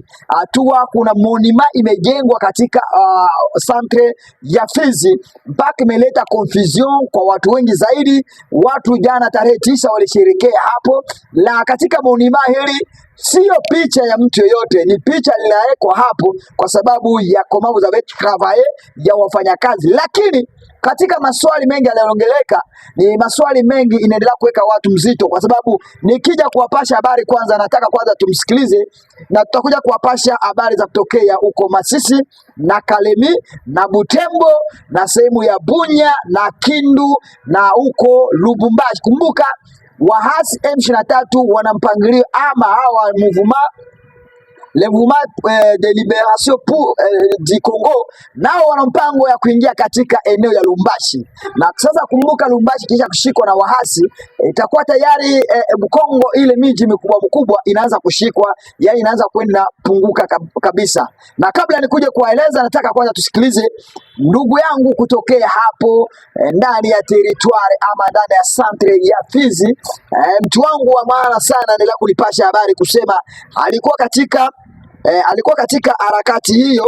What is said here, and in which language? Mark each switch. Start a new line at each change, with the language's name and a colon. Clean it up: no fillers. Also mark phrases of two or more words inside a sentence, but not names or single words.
Swahili: Kuna monima imejengwa katika centre ya Fizi, mpaka imeleta confusion kwa watu wengi zaidi. Watu jana tarehe 9 walisherekea hapo, na katika monima hili sio picha ya mtu yoyote, ni picha linawekwa hapo kwa sababu ya
French: comment vous avez travaillé
Swahili: ya wafanyakazi. Lakini katika maswali mengi yanayoongeleka, ni maswali mengi inaendelea kuweka watu mzito, kwa sababu nikija kuwapasha habari, kwanza nataka kwanza tumsikilize, na tutakuja kuwapasha habari za kutokea huko Masisi na Kalemi na Butembo na sehemu ya Bunya na Kindu na huko Lubumbashi. Kumbuka wahasi M23 wana mpangilio ama hawa
French: le mouvement de libération pour du Congo,
Swahili: nao wana mpango ya kuingia katika eneo ya Lubumbashi. Na sasa kumbuka, Lubumbashi kisha kushikwa na wahasi, itakuwa tayari Kongo ile miji mikubwa inaanza kushikwa, yani inaanza kwenda punguka kabisa. Na kabla nikuje kuwaeleza, nataka kwanza tusikilize ndugu yangu kutokea hapo ndani ya territoire ama ndani ya centre ya Fizi, mtu wangu wa maana sana, endelea kunipasha habari kusema alikuwa katika harakati hiyo.